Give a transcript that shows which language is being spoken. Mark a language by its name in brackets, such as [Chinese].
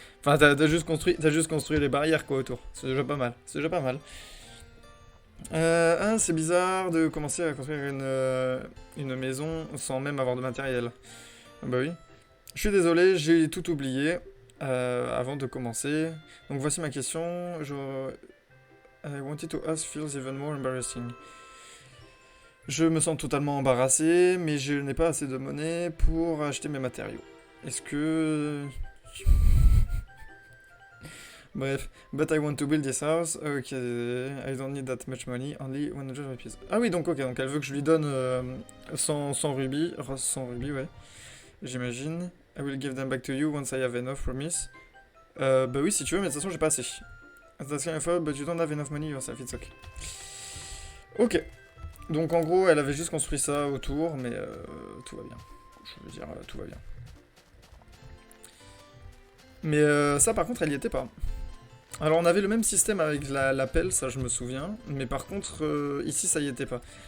[French] Enfin, t'as juste construit les barrières, quoi, autour. C'est déjà pas mal. C'est déjà pas mal. C'est bizarre de commencer à construire une maison sans même avoir de matériel. Bah oui. Je suis désolé, j'ai tout oublié avant de commencer. Donc voici ma question. [English] I wanted to ask feels even more embarrassing. [French] Je me sens totalement embarrassé, mais je n'ai pas assez de monnaie pour acheter mes matériaux. Est-ce que... [English] Bref, but I want to build this house. Ok, I don't need that much money, only 100 rupees. [French] Ah oui, donc ok, donc elle veut que je lui donne 100 rubis, 100 rubis, ouais. J'imagine. [English] I will give them back to you once I have enough, promise. [French] Bah oui, si tu veux, mais de toute façon, j'ai pas assez. [English] That's kind of fun, but you don't have enough money yourself, it's okay. Ok. [French] Donc en gros, elle avait juste construit ça autour, mais tout va bien. Je veux dire, tout va bien. Mais ça, par contre, elle y était pas. Alors on avait le même système avec la pelle, ça je me souviens, mais par contre, ici, ça y était pas.